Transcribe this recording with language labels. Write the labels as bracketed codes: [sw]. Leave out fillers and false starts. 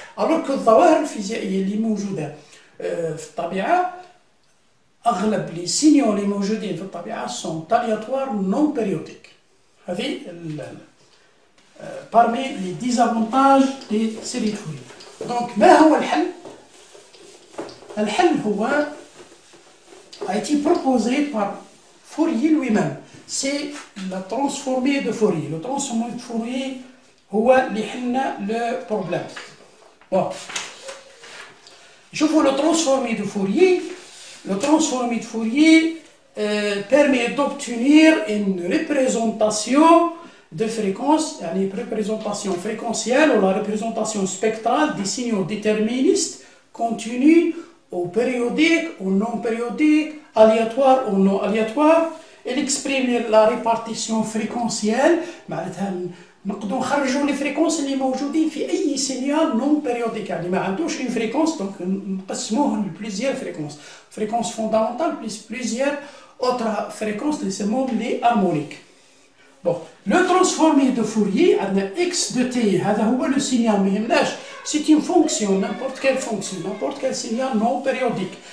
[fr] Alors que [ar] الظواهر الفيزيائية اللي موجودة في الطبيعة أغلب [fr] les signaux [ar] اللي موجودين في الطبيعة [fr] sont aléatoires non périodiques. هذه parmi les désavantages des séries de Fourier. Donc [ar] ما هو الحل؟ الحل هو [fr] a été proposé par Fourier lui-même. C'est la transformée de Fourier. Le transformé de Fourier [ar] هو اللي حلنا [fr] le problème. Bon. شوفوا le transformé de Fourier. Le transformé de Fourier permet d'obtenir une représentation de fréquence, une représentation fréquentielle ou la représentation spectrale des signaux déterministes continus ou périodiques ou non périodiques, aléatoires ou non aléatoires. Elle exprime la répartition fréquentielle. [ar] نقدروا نخرجوا لي فريكونس اللي موجودين في اي سينيال نون بيريوديك، يعني ما عندوش اون فريكونس، دونك نقسموه لبليزيور فريكونس فوندامونتال بليزيور اوتر فريكونس اللي يسموهم لي هارمونيك. بون لو ترانسفورمي دو فوريي عندنا اكس دو تي، هذا هو لو سينيال، ما يهمناش سي اون فونكسيون نيمبورت كيل سينيال نون بيريوديك.